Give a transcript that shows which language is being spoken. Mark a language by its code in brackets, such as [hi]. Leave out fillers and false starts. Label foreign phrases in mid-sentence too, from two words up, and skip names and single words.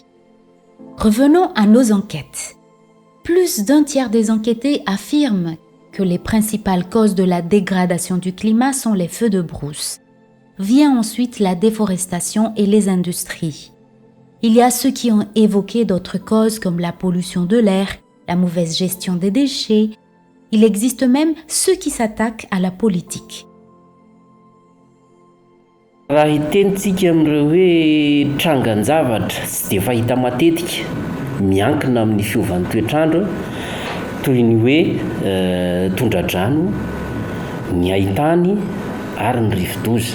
[fr] Revenons à nos enquêtes. Plus d'un tiers des enquêtés affirment que les principales causes de la dégradation du climat sont les feux de brousse. Vient ensuite la déforestation et les industries. Il y a ceux qui ont évoqué d'autres causes comme la pollution de l'air, la mauvaise gestion des déchets. Il existe même ceux qui s'attaquent à la politique. [mg] Raha hitentsika amin'ireo hoe trangan-javatra tsy dia fahita matetika miankina amin'ny fiovan'ny toetrandro toy ny hoe tondra-drano, ny haintany ary ny rivo-doza.